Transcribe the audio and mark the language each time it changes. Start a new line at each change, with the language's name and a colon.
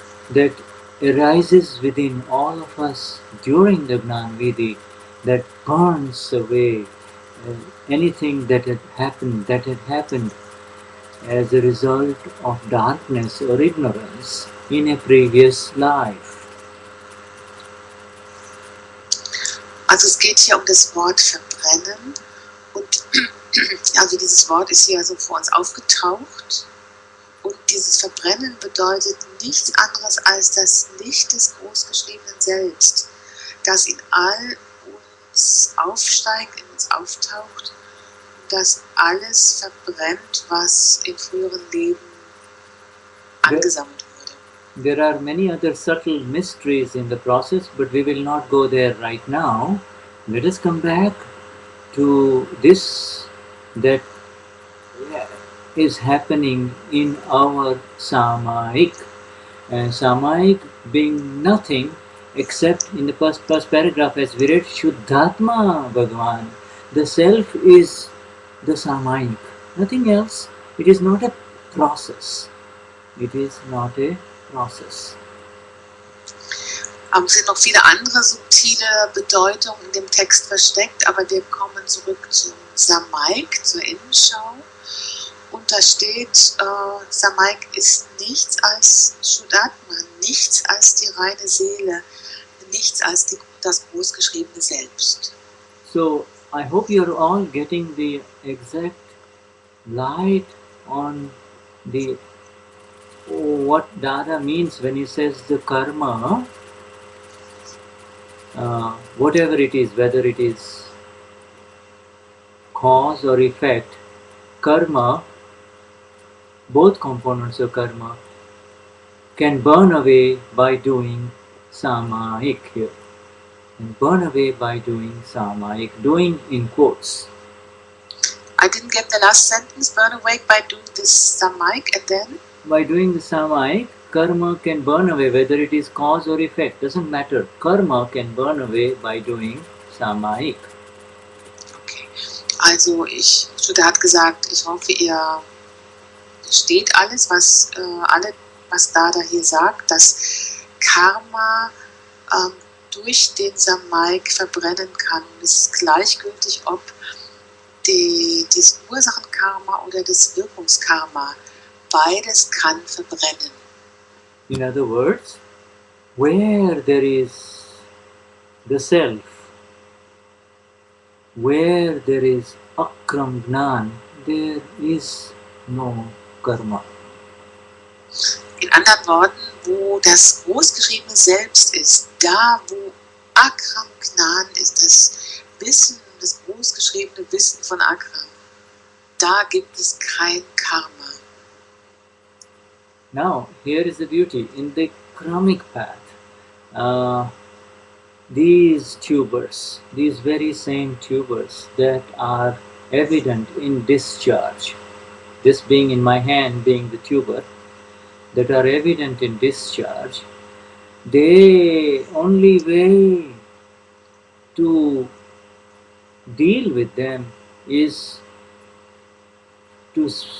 English: that arises within all of us during the Gnan Vidhi, that burns away anything that had happened as a result of darkness or ignorance in a previous life.
German: Also es geht hier um das Wort verbrennen und also dieses Wort ist hier so vor uns aufgetaucht und dieses Verbrennen bedeutet nichts anderes als das Licht des großgeschriebenen Selbst, das in all uns aufsteigt, in uns auftaucht und das alles verbrennt, was in früheren Leben angesammelt wurde.
English: There are many other subtle mysteries in the process, but we will not go there right now. Let us come back to this that is happening in our Samayik. Samayik being nothing except in the first paragraph, as we read, Shuddhatma Bhagavan. The self is the Samayik, nothing else. It is not a process. It is not a process.
German: Es sind noch viele andere subtile Bedeutungen in dem Text versteckt, aber wir kommen zurück zum Samayik, zur Innenschau. Und da steht, Samayik ist nichts als Shuddhatma, nichts als die reine Seele, nichts als das großgeschriebene Selbst.
English: So, I hope you are all getting the exact light on what Dada means when he says the karma, whatever it is, whether it is cause or effect, karma, both components of karma, can burn away by doing samayik here. and burn away by doing samayik, doing in quotes. I didn't get the last sentence. Burn away by doing this samayik, and then? By doing the samayik, karma can burn away, whether it is cause or effect, doesn't matter. Karma can burn away by doing samayik. Okay.
German: Also, Shuddha hat gesagt, ich hoffe, ihr versteht alles, was Dada hier sagt, dass Karma durch den Samayik verbrennen kann. Es ist gleichgültig, ob das Ursachenkarma oder das Wirkungskarma, beides kann verbrennen.
English: In other words, where there is the self, where there is Akram Vignan, there is no karma.
German: In anderen Worten, wo das großgeschriebene Selbst ist, da wo Akram Vignan ist, das Wissen, das großgeschriebene Wissen von Akram, da gibt es kein Karma.
English: Now, here is the beauty. In the karmic path, these tubers, these very same tubers that are evident in discharge, this being in my hand being the tuber, that are evident in discharge, the only way to deal with them is to